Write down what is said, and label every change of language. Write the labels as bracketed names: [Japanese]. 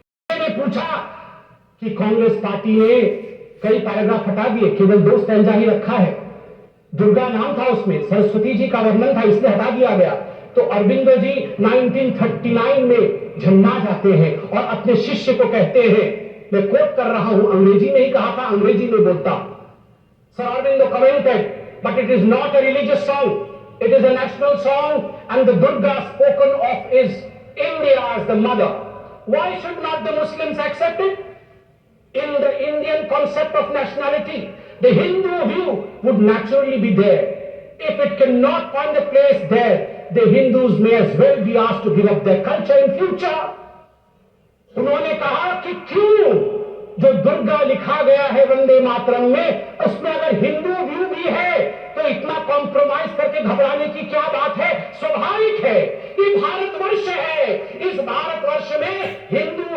[Hindi] मैंने पूछा कि कांग्रेस पार्टी ने कई पैराग्राफ हटा दिए, केवल 2 स्टैंजा ही रखा है। दुर्गा नाम था उसमें, सरस्वती जी का वर्णन था, इसलिए हटा दिया गया। तो अरविंदो जी 1939 में झन्ना जाते हैं और अपने शिष्य को कहते हैं, मैं कोट कर रहा हूं, अंग्रेजी में ही कहा था, अंग्रेजी में बोलता। [English] Sir Aurobindo commented, but it is not a religious song, it is a national song and the Durga spoken of is India as the mother. Why should not the Muslims accept it? In the Indian concept of nationality, the Hindu view would naturally be there. If it cannot find a place there, the Hindus may as well be asked to give up their culture in future. [Hindi] उन्होंने कहा कि क्यों जो दुर्गा लिखा गया है वंदे मातरम में, उसमें अगर हिंदू व्यू भी है तो इतना कॉम्प्रोमाइज करके घबराने की क्या बात है। स्वाभाविक है, ये भारतवर्ष है, इस भारतवर्ष में हिंदू